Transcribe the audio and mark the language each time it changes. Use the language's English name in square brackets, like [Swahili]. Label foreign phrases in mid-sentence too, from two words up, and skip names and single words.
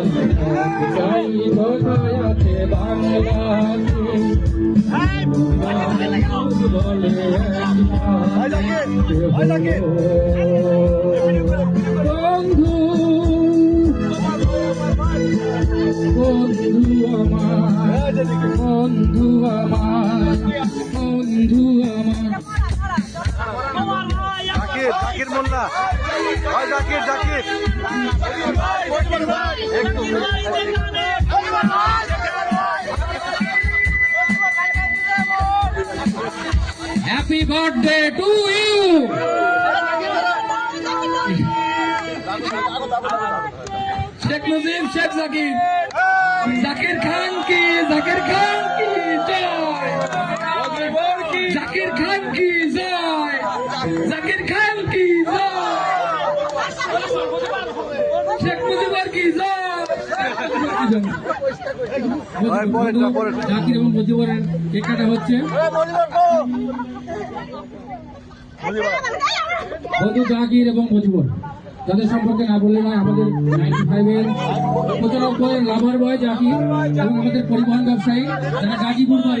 [Bangla] যাই কোথায় আছে বাংলাতে বলে বন্ধু, বন্ধু আমার, বন্ধু আমার, বন্ধু আমার। জাকির, জাকির মোল্লা, ভাই জাকির, জাকির [English] Happy birthday to you! [Hindi] शेख नाज़िम, शेख ज़ाकिर, ज़ाकिर ख़ान की जय, ज़ाकिर ख़ान की जय, ज़ाकिर ख़ान की जय, शेख मुजीबुर की जय. [Bangla] জাকির এবং মজিবরের কেক কাটা হচ্ছে। বন্ধু জাকির এবং মজিবর তাদের সম্পর্কে না বললে নয়, আমাদের 95-এর 95 [English] lover boy [Bangla] জাকির এবং আমাদের পরিবহন ব্যবসায়ী যারা গাজীপুর বাড়ি।